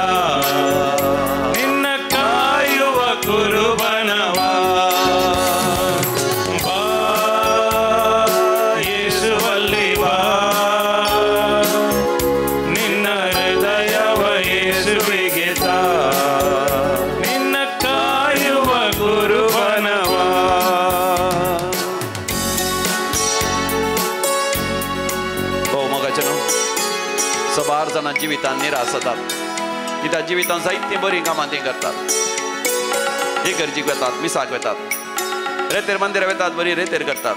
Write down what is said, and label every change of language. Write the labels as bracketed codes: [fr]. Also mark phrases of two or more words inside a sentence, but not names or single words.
[kn] ನಿನ್ನ ಕಾಯುವ ಗುರುವನವ ಬಾ ಯೇಸುವಲ್ಲಿ ಬಾ, ನಿನ್ನ ಹೃದಯವ ಯೇಸುವಿಗೆ ತಾ. ನಿನ್ನ ಕಾಯುವ ಗುರುವನವ. [kok] हो मग अचानक सबार जण जिवितान निराश जातात, कित्याक जिवितान जायती बरी कामां ती करतात. इगर्जीक वेतात, मिसाक वेतात, रेतेर मंदिरां वेतात, बरी रेतेर करतात.